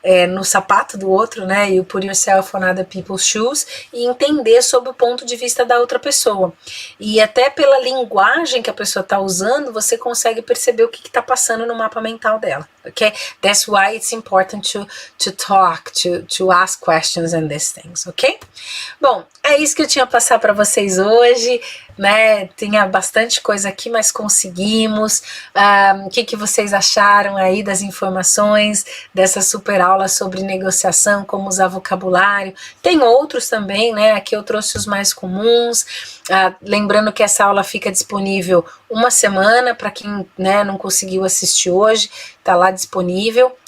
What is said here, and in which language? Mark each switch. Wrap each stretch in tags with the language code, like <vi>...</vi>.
<pt>no sapato do outro, né,</pt> <en>you put yourself on other people's shoes,</en> <pt>e entender sob o ponto de vista da outra pessoa, e até pela linguagem que a pessoa está usando, você consegue perceber o que está passando no mapa mental dela, ok?</pt> <en>That's why it's important to talk, to ask questions and these things, ok?</en> <pt>Bom, é isso que eu tinha a passar para vocês hoje, né, tinha bastante coisa aqui, mas conseguimos. O que vocês acharam aí das informações dessa super aula sobre negociação, como usar vocabulário? Tem outros também, né, aqui eu trouxe os mais comuns, lembrando que essa aula fica disponível uma semana, para quem, né, não conseguiu assistir hoje, tá lá disponível.</pt>